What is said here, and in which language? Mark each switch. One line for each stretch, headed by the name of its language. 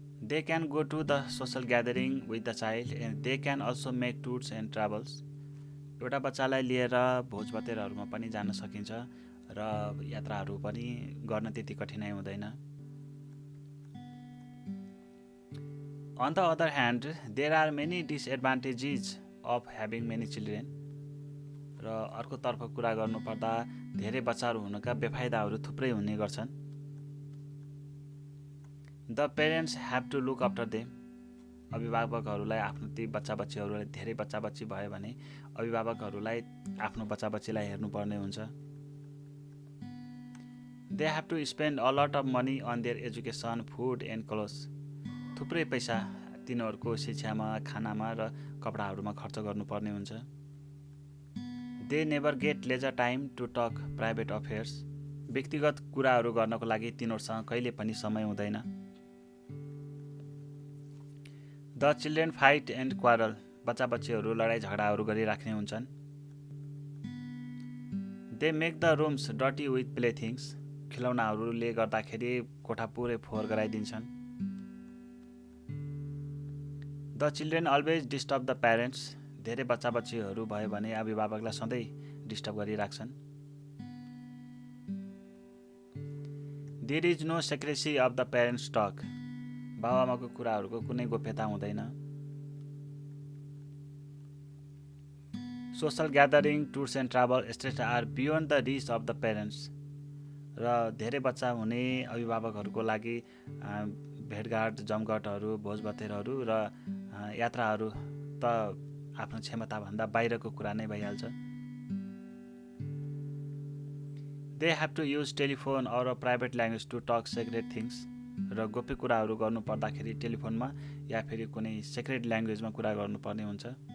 English: They can go to the social gathering with the child and they can also make tours and travels.
Nepali: एउटा बच्चालाई लिएर भोजभतेरहरूमा पनि जान सकिन्छ र यात्राहरू पनि गर्न त्यति कठिनाइ हुँदैन।
English: On the other hand, there are many disadvantages of having many children.
Nepali: र अर्कोतर्फ कुरा गर्नुपर्दा धेरै बच्चाहरू हुनुका बेफाइदाहरू थुप्रै हुने गर्छन्।
English: The parents have to look after them.
Nepali: अभिभावकहरूलाई आफ्नो ती बच्चाबच्चीहरूलाई धेरै बच्चाबच्ची भयो भने अभिभावकहरूलाई आफ्नो बच्चाबच्चीलाई हेर्नुपर्ने हुन्छ।
English: They have to spend a lot of money on their education, food and clothes.
Nepali: थुप्रै पैसा तिनीहरूको शिक्षामा, खानामा र कपडाहरूमा खर्च गर्नुपर्ने हुन्छ।
English: They never get leisure time to talk private affairs.
Nepali: व्यक्तिगत कुराहरू गर्नको लागि तिनीहरूसँग कहिले पनि समय हुँदैन।
English: The children fight and quarrel.
Nepali: बच्चाबच्चीहरू लडाई झगडाहरू गरिराख्ने हुन्छन्।
English: They make the rooms dirty with playthings.
Nepali: खिलौनाहरूले गर्दाखेरि कोठा पुरै फोहोर गराइदिन्छन्।
English: The children always disturb the parents.
Nepali: धेरै बच्चाबच्चीहरू भयो भने अभिभावकलाई सधैँ disturb गरिराख्छन्।
English: There is no secrecy of the parents' talk.
Nepali: बाबुआमाको कुराहरूको कुनै गोप्यता हुँदैन।
English: Social gathering, tours and travel, etc. are beyond the reach of the parents.
Nepali: र धेरै बच्चा हुने अभिभावकहरूको लागि भेटघाट, जमघटहरू, भोजभतेरहरू र यात्राहरू त आफ्नो क्षमताभन्दा बाहिरको कुरा नै भइहाल्छ।
English: They have to use telephone or a private language to talk sacred things.
Nepali: र गोप्य कुराहरू गर्नु पर्दाखेरि टेलिफोनमा या फेरि कुनै सेक्रेट ल्याङ्ग्वेजमा कुरा गर्नुपर्ने हुन्छ.